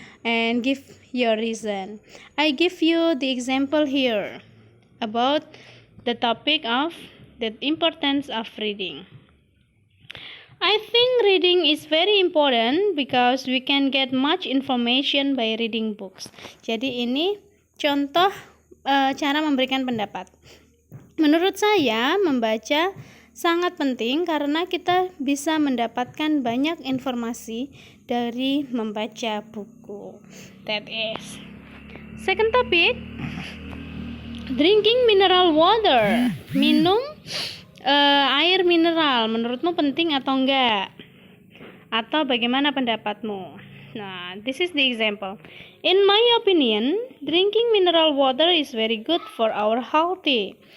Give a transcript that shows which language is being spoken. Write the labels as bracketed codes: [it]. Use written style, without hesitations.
[en] And give your reason. I give you the example here about the topic of the importance of reading. I think reading is very important because we can get much information by reading books. [id] Jadi ini contoh cara memberikan pendapat. Menurut saya, membaca sangat penting karena kita bisa mendapatkan banyak informasi dari membaca buku. [en] That is. Second topic, drinking mineral water. [id] Minum air mineral. Menurutmu penting atau enggak? Atau bagaimana pendapatmu? Nah, [en] this is the example. In my opinion, drinking mineral water is very good for our healthy.